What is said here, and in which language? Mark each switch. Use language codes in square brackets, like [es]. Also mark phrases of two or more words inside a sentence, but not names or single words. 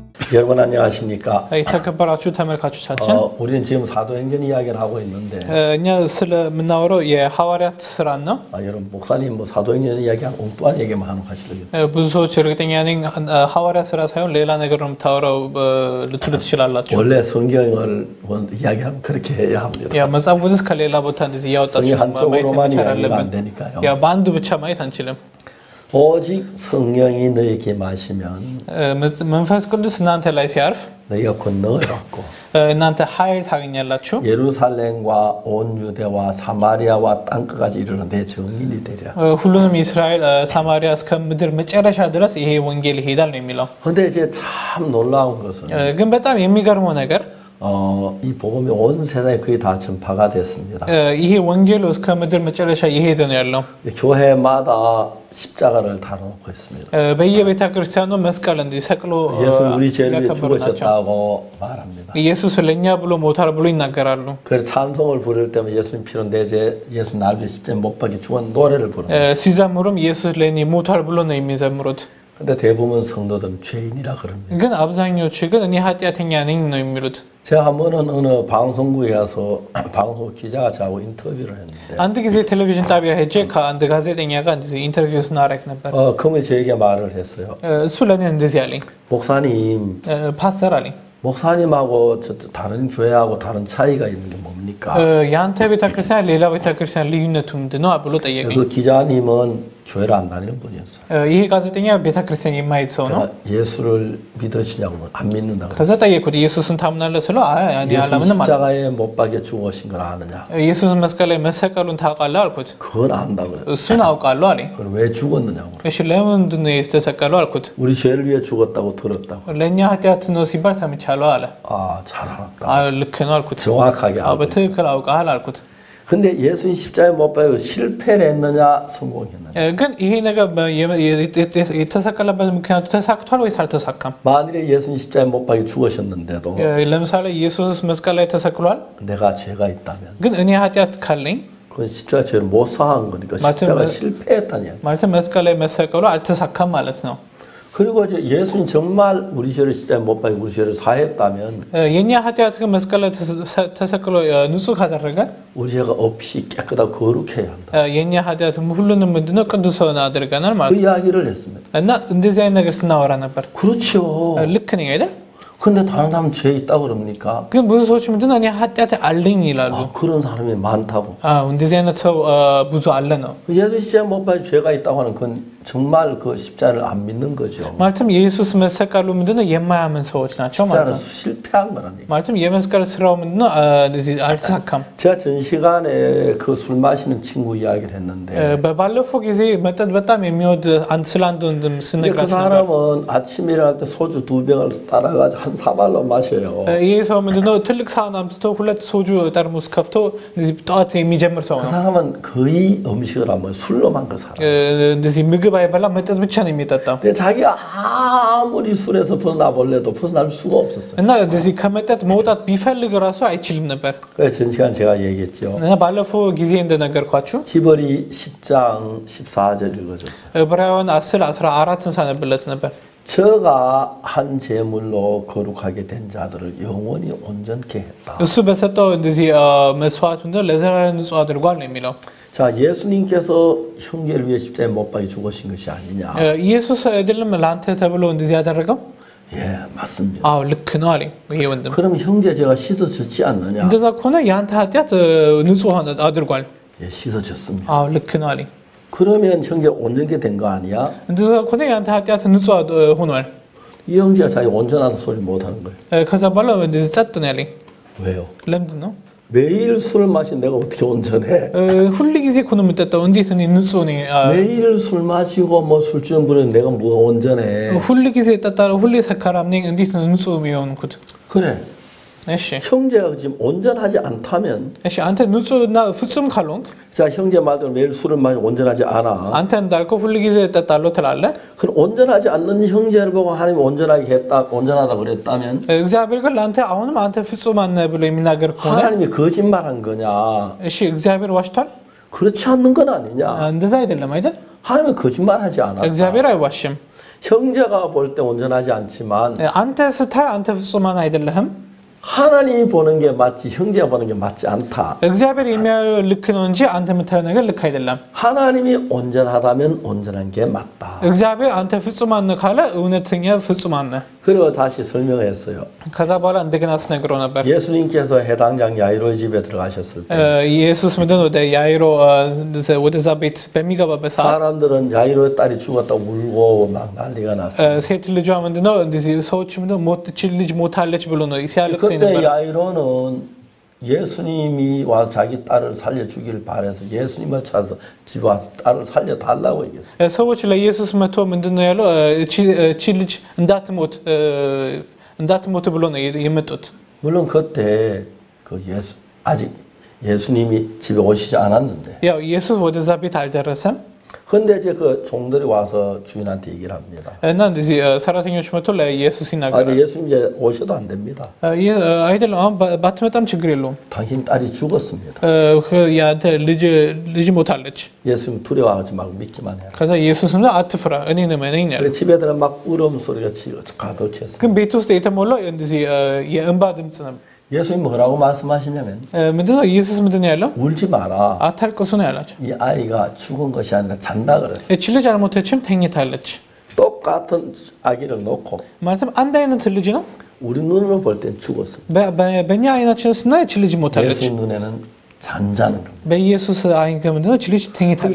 [ko] 여러분 안녕하십니까? [am] የተከበራችሁ ተመልካቾቻችን [ko] 우리는 지금 사도행전 이야기를 하고 있는데 [am] እኛ ስለምናወራው የሐዋርያት ስራን ነው። [ko] 여러분 목사님 뭐 사도행전 이야기하고 엉뚱한 얘기만 하는 거 하시더라고요. [am] ብዙ ሰዎች እርግጠኛ ነኝ ሐዋርያት ስራ ሳይሆን ሌላ ነገር ነው የምታወራው ልትሉ ትችላላችሁ። [ko] 원래 성경을 이야기하면 그렇게 해야 합니다. [am] ያ መጽሐፍ ቅዱስ ከሌላ ቦታ እንደዚህ ያወጣችሁ [ko] 한쪽으로만 이야기가 안 되니까요. [am] ያ በአንዱ ብቻ ማየት አንችልም። [ko] 오직 성령이 너에게 마시면 [am] መንፈስ ቅዱስ እናንተ ላይ ሲያርፍ [ko] 너희가 건너갖고 [am] እናንተ ኃይል ታገኛላችሁ. [ko] 예루살렘과 온 유대와 사마리아와 땅끝까지 이르러 내 증인이 되리라. [am] ሁሉንም እስራኤል ሳማሪያ እስከ ምድር መጨረሻ ድረስ ይሄ ወንጌል ይሄዳል ነው የሚለው። [ko] 근데 이제 참 놀라운 것은 [am] ግን በጣም የሚገርመው ነገር [ko] 이 복음이 온 세상에 거의 다 전파가 됐습니다. [am] ይሄ ወንጌል እስከ ምድር መጨረሻ እየሄደ ነው ያለው። [ko] 교회마다 십자가를 다뤄놓고 있습니다. [am] በየቤተ ክርስቲያኑ መስቀል እንዲሰቅሎ [ko] 예수 우리 죄를 위해 죽으셨다고 말합니다. [am] ኢየሱስ ለኛ ብሎ ሞታል ብሎ ይናገራሉ. [ko] 그래서 찬송을 부를 때면 예수님 피로 내 죄, 예수 나를 위해 십자가에 못 박혀 죽은 노래를 부릅니다. [am] ሲዘምሩም ኢየሱስ ለኔ ሞታል ብሎ ነው የሚዘምሩት. [ko] 근데 대부분 성도들은 죄인이라 그럽니다. [am] ግን አብዛኞቹ ግን እኔ ኃጢአተኛ ነኝ ነው የሚሉት. [ko] 제가 한 번은 어느 방송국에 가서 방송 기자가 저하고 인터뷰를 했는데 [am] አንድ ጊዜ ቴሌቪዥን ጣቢያ ሄጄ ከአንድ ጋዜጠኛ ጋር እንደዚህ ኢንተርቪው ስናደርግ ነበር. [ko] 그분이 저에게 말을 했어요. [am] እሱ ለኔ እንደዚህ አለኝ. [ko] 목사님, [am] ፓስተር አለኝ. [ko] 목사님하고 다른 교회하고 다른 차이가 있는 게 뭡니까? [am] ያንተ ቤተክርስቲያን ሌላ ቤተክርስቲያን ልዩነቱ ምንድነው ብሎ ጠየቀኝ. [ko] 그 기자님은 교회를 안 다니는 분이었어요. [am] ይሄ ጋዜጠኛ ቤተክርስቲያን የማይሄድ ሰው ነው. [ko] 예수를 믿으시냐고 안 믿는다고. [am] ከዛ ጠየቅኩት ኢየሱስን ታምናለህ ስለው አይ እኔ አላምንም አለ. [ko] 십자가에 못 박여 죽으신 걸 아느냐? [am] ኢየሱስ መስቀል ላይ መሰቀሉን ታውቃለህ አልኩት. [ko] 그건 안다고요. [am] እሱን አውቃለሁ አለኝ። [ko] 그럼 왜 죽었느냐고. [am] እሺ ለምንድን ነው የተሰቀለው አልኩት. [ko] 우리 죄를 위해 죽었다고 들었다고. [am] ለኛ ኃጢአት ነው ሲባል ሰምቻለሁ አለ። [ko] 잘 알았다. [am] ልክ ነው አልኩት. [ko] 정확하게 알고. [am] በትክክል 아ውቃል አልኩት. [ko] 근데 예수님 십자가에 못 박여 실패를 했느냐 성공했느냐? [am] ግን ይሄ ነገር የተሰቀለበት ምክንያቱ ተሳክቷል ወይስ አልተሳካም? [ko] 만일에 예수님 십자가에 못 박여 죽으셨는데도 [am] ለምሳሌ ኢየሱስ መስቀል ላይ ተሰቅሏል. [ko] 내가 죄가 있다면 [am] ግን እኔ ኃጢአት ካለኝ [ko] 그 십자가 죄를 못 사한 거니까 십자가 실패했다냐? [am] ማለት መስቀል ላይ መሰቀሉ አልተሳካም ማለት ነው. [ko] 그리고 이제 예수님 정말 우리 죄를 십자가에 못 박여 우리 죄를 사했다면 [am] የኛ ኃጢአት ግን መስቀል ላይ ተሰቅሎ ንጹህ ካደረገ [ko] 우리 죄가 없이 깨끗하고 거룩해야 한다. [am] የኛ ኃጢአት ሁሉንም ምንድነው ቅዱስ ሆነ አድርገናል ማለት [ko] 그 이야기를 했습니다. [am] እና እንደዚህ አይነት ነገር ስናወራ ነበር. [ko] 그렇죠. [am] ልክ ነኝ አይደል? [ko] 근데 다른 사람 죄 있다고 그럽니까? [am] ግን ብዙ ሰዎች ምንድነው እኔ ኃጢአት አለኝ ይላሉ. [ko] 그런 사람이 많다고. [am] እንደዚህ አይነት ሰው ብዙ አለ ነው. [ko] 예수 십자가에 못 박여 죄가 있다고 하는 건 정말 그 십자가를 안 믿는 거죠. [am] ማለትም የኢየሱስ መሰቀሉ ምንድነው የማያምን ሰዎች ናቸው ማለት ነው. [ko] 실패한 거라니까. [am] ማለትም የመስቀል ስራው ምንድነው እንደዚህ አልተሳካም. [ko] 제가 전 시간에 그 술 마시는 친구 이야기를 했는데 [am] በባለፈው ጊዜ መጠጥ በጣም የሚወድ ስለ አንድ ወንድም [ko] 그 [am] ስነግራችሁ ነበር. [ko] 사람은 아침에 일어날 때 소주 2병을 따라가지고 한 사발로 마셔요. [am] ይሄ ሰው ምንድነው ትልቅ ሳህን አምጥቶ ሁለት ሶጁ ጠርሙስ ከፍቶ እንደዚህ ጠዋት የሚጀምር ሰው [ko] 그 [am] ነው. [ko] 사람은 거의 음식을 안 먹어요. 술로만 그 사람. [am] እንደዚህ ምግብ አይበላም መጠጥ ብቻ ነው የሚጠጣው. [ko] 근데 자기가 아무리 술에서 벗어나 볼래도 벗어날 수가 없었어요. [am] እና እንደዚህ ከመጠጥ መውጣት ቢፈልግ ራሱ አይችልም ነበር. [ko] 그래서 전 시간 제가 얘기했죠. [am] እና ባለፈው ጊዜ እንደነገርኳችሁ [ko] 히브리 10장 14절 읽어줬어요. [am] ዕብራውያን 10:14ን ሳነብለት ነበር. [ko] 저가 한 제물로 거룩하게 된 자들을 영원히 온전케 했다. [am] እሱ በሰጠው እንደዚህ መስዋዕት እንደ ለዘላለም ንጹህ አድርጓል ነው የሚለው. [ko] 자, 예수님께서 형제를 위해 십자가에 못 박여 죽으신 것이 아니냐? [am] ኢየሱስ አይደለም ለአንተ ተብሎ እንደዚህ ያደረገው? [ko] 예, 맞습니다. [am] አዎ ልክ ነው አለኝ ይሄ ወንድም። [ko] 그럼 형제 제가 씻어졌지 않느냐? [am] እንደዛ ከሆነ ያንተ ኃጢአት ንጹህ አድርጓል። [ko] 예, 씻어졌습니다. [am] አዎ ልክ ነው አለኝ። [ko] 그러면 형제 온전케 된 거 아니야? [am] እንደዛ ከሆነ ያንተ ኃጢአት ንጹህ ሆኗል። [ko] 이 형제가 자기 온전하다 소리 못 하는 거예요. [am] ከዛ በኋላ እንደዚህ ጸጥ ነው ያለኝ። [ko] 왜요? [am] ለምንድን ነው? [ko] 매일 술을 마신 내가 어떻게 온전해? [am] ሁሉ ጊዜ እኮ ነው የምጠጣው እንዴት እኔ ንጹህ ነኝ? [ko] 매일 술 마시고 뭐 술주정 부리는 내가 뭐 온전해? [am] ሁሉ ጊዜ እጠጣለሁ ሁሌ ሰካራም ነኝ እንዴት ነው ንጹህ የሚሆንኩት? [ko] 그래. [am] እሺ [ko] 형제가 지금 온전하지 않다면 [am] እሺ አንተ ንጹህና ፍጹም ካልሆንክ [ko] 자 형제 말대로 매일 술을 마시고 온전하지 않아. [am] አንተ እንዳልከው ሁሉ ጊዜ እጠጣለሁ ትላለህ. [ko] 그럼 온전하지 않는 형제를 보고 하나님이 온전하게 했다, 온전하다 그랬다면 [am] እግዚአብሔር ግን ለአንተ አሁንም አንተ ፍጹም ነህ ብሎ የሚናገር ከሆነ [ko] 하나님이 거짓말한 거냐? [am] እሺ እግዚአብሔር ዋሽቷል? [ko] 그렇지 않는 건 아니냐? [am] እንደዛ አይደለም አይደል? [ko] 하나님은 거짓말하지 않아. [am] እግዚአብሔር አይዋሽም. [ko] 형제가 볼 때 온전하지 않지만 [am] አንተ ስታይ አንተ ፍጹማን አይደለህም [ko] 하나님이 보는 게 맞지 형제가 보는 게 맞지 않다. [am] እግዚአብሔር የሚያየው ልክ ነው እንጂ አንተ የምታየው ነገር ልክ አይደለም [ko] 하나님이 온전하다면 온전한 게 맞다. [am] እግዚአብሔር አንተ ፍጹማን ነህ ካለ እውነተኛ ፍጹማን ነህ [ko] 그리고 다시 설명했어요. [am] ከዛ በኋላ እንደገና አስነግሮ ነበር [ko] 예수님께서 해당장 야이로의 집에 들어가셨을 때 [am] ኢየሱስ ምንድን ወደ ያይሮ ወደዛ ቤት በሚገባበት ሰዓት [ko] 사람들은 야이로의 딸이 죽었다고 울고 막 난리가 났어요. [am] ሴት ልጇ ምንድነው እንደዚህ ሰዎች ምንድነው ሞት ልጅ ሞታለች ብሎ ነው ሲያለቅስ [ko] 그때 야이로는 예수님이 와서 자기 딸을 살려주길 바라서 예수님을 찾아서 집 와서 딸을 살려달라고 얘기했어요. [am] ሰዎች ለኢየሱስ መጥቶ ምንድነው ያለው እቺ ልጅ እንዳትሞት ብሎ ነው የመጡት [ko] 물론 그때 그 아직 예수님이 집에 오시지 않았는데. [am] ያው ኢየሱስ ወደዛ ቤት አልደረሰም [ko] 근데 이제 그 종들이 와서 주인한테 얘기를 합니다. [am] እና እንደዚህ ሰራተኞች መጥቶ ለኢየሱስ ይናገራሉ. [ko] 예수님 이제 오셔도 안 됩니다. [am] አይደለም አሁን ባትመጣም ችግር የለውም. [ko] 당신 딸이 죽었습니다. [am] ያንተ ልጅ ሞታለች. [ko] 예수님 두려워하지 말고 믿기만 해요. [am] ከዛ ኢየሱስም አትፍራ እኔን እመነኝ አለ. [ko] 집에 들어 막 울음 소리가 가득했어요. [am] ግን ቤት ውስጥ የተሞላው እንደዚህ የእንባ ድምጽ ነው. [ko] 예수님 뭐라고 말씀하시냐면 [am] ምንድነው ኢየሱስ ምንድነው ያለው? [ko] 울지 마라. [am] አታልቅሱ ነው ያላቸው. [ko] 이 아이가 죽은 것이 아니라 잔다 그랬어요. [am] እቺ ልጅ አልሞተችም ተኝታለች. [ko] 똑같은 아기를 놓고 [am] ማለትም አንድ አይነት ልጅ ነው. [ko] 우리 눈으로 볼 땐 죽었어. [am] በእኛ አይናችን ስናይ እቺ ልጅ ሞታለች. [ko] 예수님 눈에는 잔자는 겁니다. [am] በኢየሱስ አይን ግን ምንድነው እቺ ልጅ ተኝታለች.